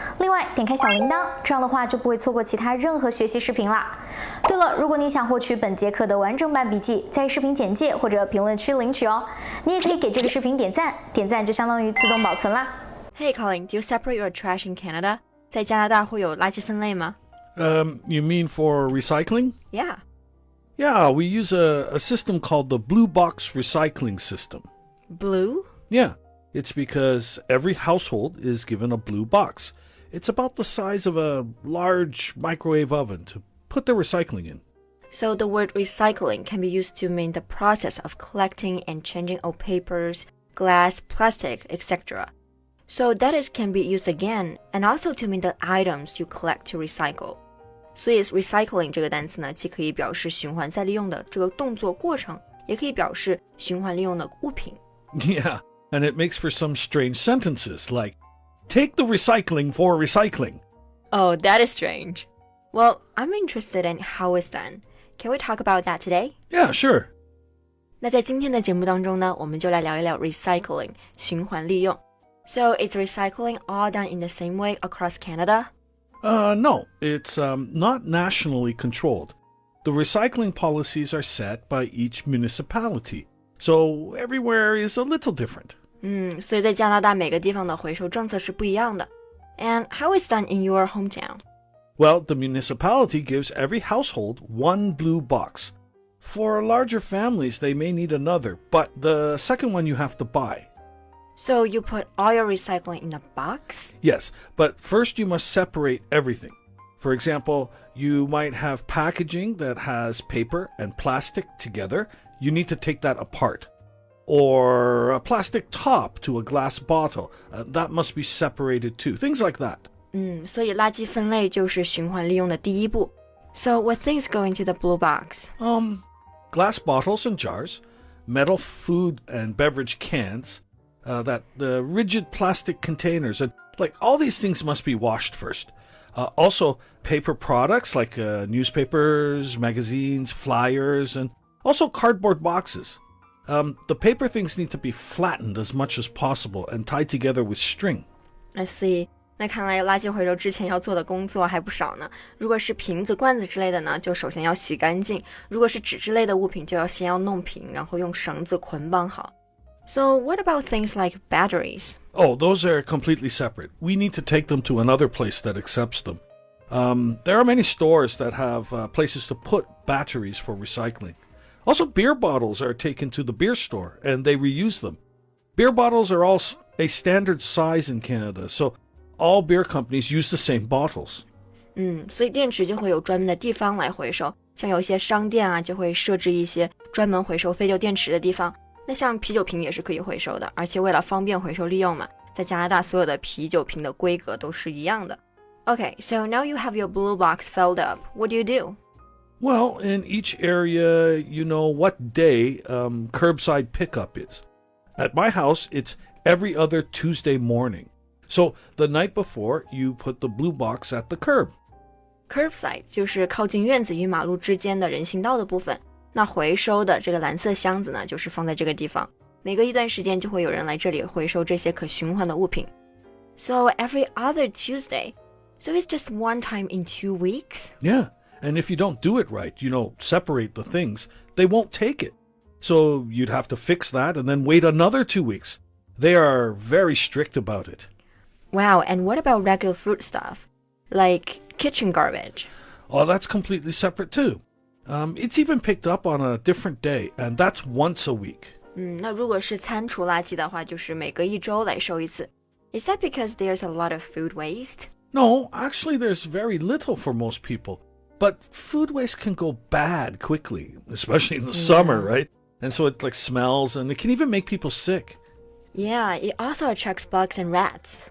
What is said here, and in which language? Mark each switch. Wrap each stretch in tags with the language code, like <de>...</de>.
<zh>另外，点开小铃铛，这样的话就不会错过其他任何学习视频啦。对了，如果你想获取本节课的完整版笔记，在视频简介或者评论区领取哦。你也可以给这个视频点赞，点赞就相当于自动保存啦。</zh> <en>Hey Colin, do you separate your trash in Canada?</en> <zh>在加拿大会有垃圾分类吗？</zh> <en>You mean for recycling? Yeah. Yeah, we use a system called the Blue Box Recycling System. Blue? Yeah, it's because every household is given a blue box. It's about the size of a large microwave oven to put their recycling in. So the word recycling can be used to mean the process of collecting and changing old papers, glass, plastic, etc. So that is can be used again and also to mean the items you collect to recycle.</en> <zh>所以 recycling 这个单词呢，既可以表示循环再利用的这个动作过程，也可以表示循环利用的物品。</zh> <en>Yeah, and it makes for some strange sentences like, take the recycling for recycling. Oh, that is strange. Well, I'm interested in how it's done. Can we talk about that today? Yeah, sure.</en> <zh>那在今天的节目当中呢，我们就来聊一聊 recycling 循环利用。</zh> <en>So is recycling all done in the same way across Canada? No, it's not nationally controlled. The recycling policies are set by each municipality, so everywhere is a little different.</en> <zh>所以在加拿大每个地方的回收政策是不一样的。</zh> <en>And how is done in your hometown? Well, the municipality gives every household one blue box. For larger families, they may need another, but the second one you have to buy. So you put all your recycling in a box? Yes, but first you must separate everything. For example, you might have packaging that has paper and plastic together. You need to take that apart. Or a plastic top to a glass bottle. That must be separated too. Things like that.</en> <zh>所以垃圾分类就是循环利用的第一步。</zh> <en>So what things go into the blue box? Glass bottles and jars, metal food and beverage cans, the rigid plastic containers, and like all these things must be washed first. Also, paper products like newspapers, magazines, flyers, and also cardboard boxes. The paper things need to be flattened as much as possible and tied together with string. I see.</en> <zh>那看来垃圾回收之前要做的工作还不少呢。如果是瓶子、罐子之类的呢，就首先要洗干净；如果是纸之类的物品，就要先要弄平，然后用绳子捆绑好。</zh> <en>So what about things like batteries? Oh, those are completely separate. We need to take them to another place that accepts them. There are many stores that have places to put batteries for recycling. Also, beer bottles are taken to the beer store and they reuse them. Beer bottles are all a standard size in Canada, so all beer companies use the same bottles.</en> <zh>所以电池就会有专门的地方来回收，像有一些商店啊，就会设置一些专门回收废旧电池的地方。那像啤酒瓶也是可以回收的，而且为了方便回收利用嘛，在加拿大所有的啤酒瓶的规格都是一样的。</zh> <en>Okay, so now you have your blue box filled up. What do you do? Well, in each area, you know what day curbside pickup is. At my house, it's every other Tuesday morning. So the night before, you put the blue box at the curb.</en> <zh>Curbside 就是靠近院子与马路之间的人行道的部分。那回收的这个蓝色箱子呢，就是放在这个地方。每隔一段时间就会有人来这里回收这些可循环的物品。</zh> <en>So every other Tuesday. So it's just one time in 2 weeks? Yeah, and if you don't do it right, separate the things, they won't take it. So you'd have to fix that and then wait another 2 weeks. They are very strict about it. Wow, and what about regular food stuff? Like kitchen garbage? Oh, that's completely separate too. It's even picked up on a different day, and that's once a week.</en> <zh>那如果是餐厨垃圾的话，就是每隔1周来收一次。</zh> <en>Is that because there's a lot of food waste? No, actually there's very little for most people. But food waste can go bad quickly, especially in the summer, right? And so it smells, and it can even make people sick. Yeah, it also attracts bugs and rats.</en>